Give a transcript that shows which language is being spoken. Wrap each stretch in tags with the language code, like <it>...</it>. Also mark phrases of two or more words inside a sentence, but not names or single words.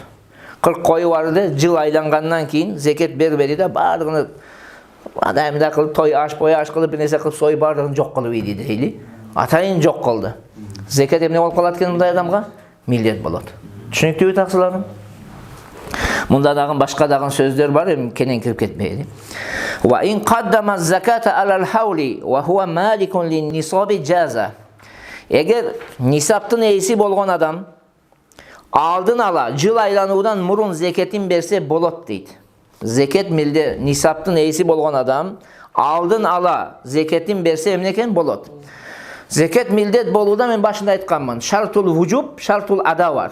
<ky>40 кою барды, жыл айлангандан кийин зекет бербери да бардыгыны адайымда кылып, той аш кылып, bir нерсе кылып, сой бардыгын жок кылып ийди дейли. Атайын жок кылды. Зекет эмне болуп калат экен мындай адамга? Милдет болот. Түшүнүктүүбү таксыларым? Мында дагы башка дагы сөздөр бар, эми кенен кирип кетмейли.</ky> <ar>وإن قدم الزكاة على الحول وهو مالك للنصاب جاز.</ar> <ky>Эгер нисаптын ээси болгон адам алдын ала жыл айлануудан мурун зекетин берсе болот дейт. Зекет милде нисаптын ээси болгон адам алдын ала зекетин берсе эмне экен? Болот. Зекет милдет болууда мен башында айтканмын.</ky> <ar>شرط الوجوب, شرط الأداء</ar> <ky>бар.</ky>